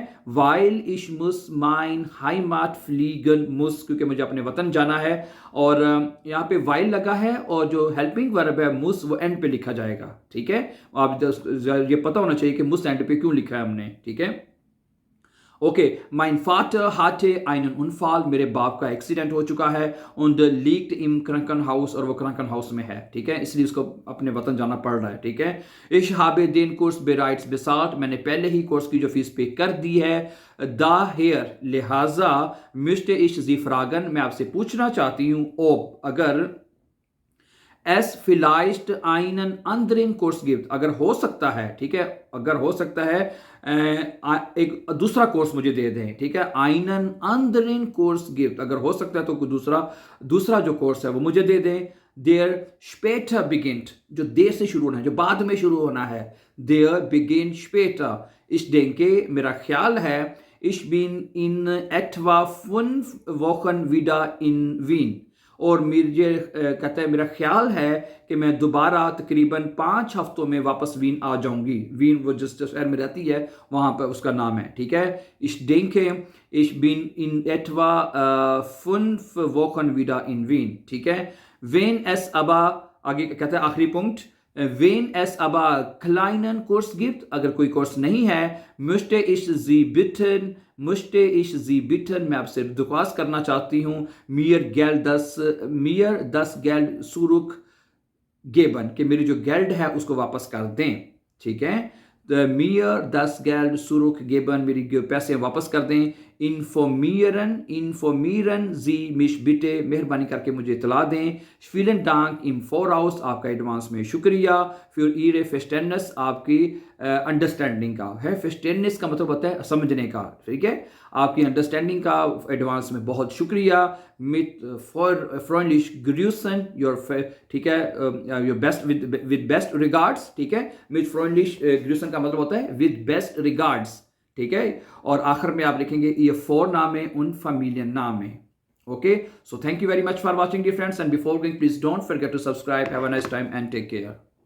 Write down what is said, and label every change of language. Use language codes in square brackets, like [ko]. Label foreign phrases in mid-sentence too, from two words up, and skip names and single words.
[de] weil ich muss mein Heimat fliegen muss, [hi] क्योंकि मुझे अपने वतन जाना है। और यहाँ पे वाइल लगा है और जो हेल्पिंग वर्ब है मुस वो एंड पे लिखा जाएगा। ठीक है। आप ये पता होना चाहिए कि मुस एंड पे क्यों लिखा है हमने। ठीक है। ओके, [de] mein Vater hatte einen Unfall, [hi] मेरे बाप का एक्सीडेंट हो चुका है। [de] und liegt im Krankenhaus, [hi] और वो Krankenhaus में है। ठीक है, इसलिए उसको अपने वतन जाना पड़ रहा है। ठीक है। [de] ich habe den Kurs bereits bezahlt, [hi] मैंने पहले ही कोर्स की जो फीस पे कर दी है। [de] daher, लिहाजा, müsste ich Sie fragen, [hi] मैं आपसे पूछना चाहती हूँ, [de] ob, अगर es vielleicht einen anderen Kurs gibt, [hi] अगर हो सकता है। ठीक है, अगर हो सकता है एक दूसरा कोर्स मुझे दे दें। ठीक है, [de] einen anderen Kurs gibt, [hi] अगर हो सकता है तो कोई दूसरा जो कोर्स है वो मुझे दे दें। [de] der später beginnt, [hi] जो देर से शुरू होना है, जो बाद में शुरू होना है। [de] der beginnt später, ich denke, [hi] मेरा ख्याल है, [de] ich bin in etwa 5 Wochen wieder in Wien, [hi] और मुझे कहता है मेरा ख्याल है कि मैं दोबारा तकरीबन 5 हफ्तों में वापस वीन आ जाऊंगी। वीन वो जिस शहर में रहती है वहाँ पर उसका नाम है। ठीक है। [de] ich denke ich bin in etwa 5 Wochen wieder in Wien। [hi] ठीक है। [de] wenn es aber, [hi] आगे कहता है आखिरी पॉइंट, [de] wenn es aber kleinen Kurs gibt, [hi] अगर कोई कोर्स नहीं है, [de] müsste ich Sie bitten, [hi] मैं आपसे दुआस करना चाहती हूँ, [de] mir das Geld zurück geben, [hi] कि मेरी जो गेल्ड है उसको वापस कर दें। ठीक है। [de] mir das Geld zurückgeben, [hi] मेरी पैसे वापस कर दें। [de] informieren Sie mich bitte, [hi] मेहरबानी करके मुझे इतला दें। [de] vielen Dank im Voraus, [hi] आपका एडवांस में शुक्रिया। [de] für Ihre Verständnis, [hi] आपकी अंडरस्टैंडिंग का है। Verständnis का मतलब होता है समझने का। ठीक है, आपकी अंडरस्टैंडिंग का एडवांस में बहुत शुक्रिया। [de] mit freundlich grüßen, [hi] ठीक है, [en] your best with best regards। [hi] ठीक है, [de] mit freundlich grüßen [hi] का मतलब होता है [en] with best regards। [hi] ठीक है। और आखिर में आप लिखेंगे ये फोर नाम है उन familien नाम है। [en] Okay, so thank you very much for watching, dear friends, and before going, please don't forget to subscribe. Have a nice time and take care.